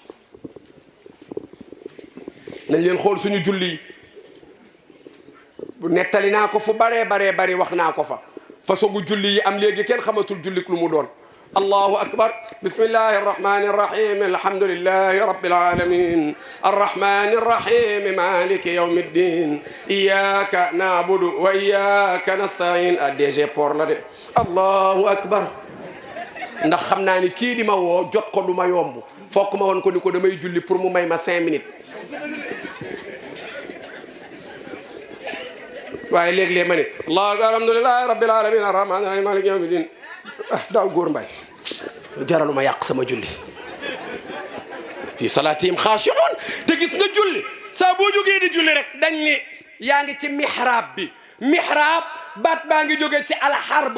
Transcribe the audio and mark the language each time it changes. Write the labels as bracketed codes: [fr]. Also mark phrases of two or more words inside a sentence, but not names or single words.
[wo] nañ leen xool suñu julli bu nettali naa ko fu baree bari wax naa ko fa façon bu julli yi am léegi kenn xamatul jullik lu mu doon [ar] الله أكبر بسم الله الرحمن الرحيم الحمد لله رب العالمين الرحمن الرحيم مالك يوم الدين إياك نعبد وإياك نستعين [wo] DG Port la de [ar] الله أكبر [wo] ndax xam naa ni kii di ma woo jot ko du ma yomb fokk ma woon ko ni ko damay julli pour mu may ma 5 minutes waaye léeg-léeg ma ne [ar] الله الحمد لله رب العالمين الرحمن الرحيم مالك يوم الدين [wo] daaw góor mbay jaralu ma yàq sama julli [ar] في صلاتهم خاشعون [wo] te gis nga julli saa boo jógee di julli rek dañ ni yaa ngi ci mihrab bi mihrab baat baa ngi jóge ci alxarb